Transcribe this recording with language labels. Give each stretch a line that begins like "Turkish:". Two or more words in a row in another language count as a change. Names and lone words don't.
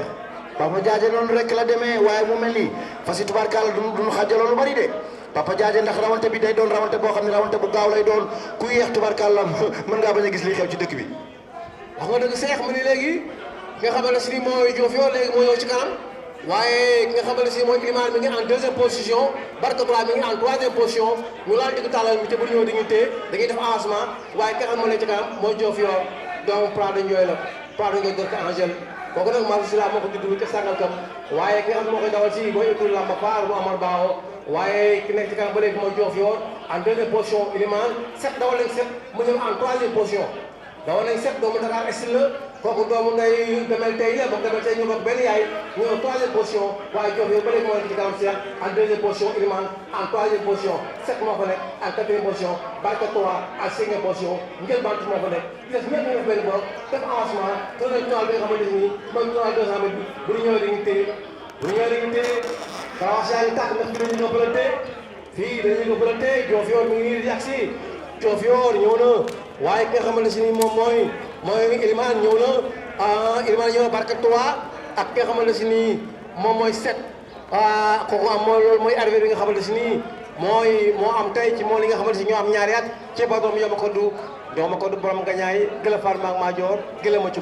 Wolof: Papa Diadje noonu rek la demee waaye mu mel ni fas yi tubaarkàlla duñu xaajaloo lu bari de Papa Diadje ndax rawante bi day doon rawante boo xam ne rawante bu gaaw lay doon ku yéex tubaarkàlla mën ngaa bañ a gis li xew ci dëkk bi. wax nga dëgg Cheikh mu ni léegi nga xam ne si ni mooy Diofior léegi moo ñëw ci kanam. waaye ki nga xamante ne mooy Ilimane mi ngi
French: en 2e position
Wolof: Barka 3 mi ngi
French: en 3e position
Wolof: ñu laal digg tàllal mi te bu ñëw dañuy téye dañuy def avancement waaye ki nga xam moo nekk ci kanam mooy Diofior doomu Prado Ndioy la Prado Ndioy dëkk Angèle kooku nag Marou Sila moo ko judd ca Sangalkam waaye ki nga xam ne moo koy dawal si mooy école Lamba Paar bu Amar Bao waaye ki nekk ci kanam ba léegi mooy Diofior
French: en 2e position
Wolof: Ilimane 7 dawal nañ 7 mu ñëw
French: en 3e position
Wolof: dawal nañ 7 doomu Dakar Estil la kooku doomu ngay demel tey la bokk demel tey ñu bokk benn yaay ñu
French: en 3e position
Wolof: waaye Diofior ba léegi moo nekk ci kanam Cheikh
French: en 2e position
Wolof: Ilimane
French: en 3e position
Wolof: 7 moo fa nekk
French: en 4e position
Wolof: Barka 3
French: en 5e position
Wolof: Ngel Bant moo fa nekk des ñëpp ñu def benn bopp def avancement te nañ tournoi bi nga xamante ni mooy tournoi 200 mètres bi bu ñu ñëwee dañuy téye kawaas yaa ngi tàkk ndax fi dañu ko bëlante fii dañu ko bëlante Diofior mi ngi nii di agsi Diofior ñëw na waaye ki nga xamante si ni moom mooy Ilimane ñëw na Ilimane ñëw na Barka 3 ak ki nga xamante si ni moom mooy 7 kooku am mooy loolu mooy arrivé bi nga xamante si ni moo am tey ci moo li nga xamante si ñoo am ñaari at ci borom Yoma Koddu borom gañaay gëla Fall Maak Madior gëla ma ci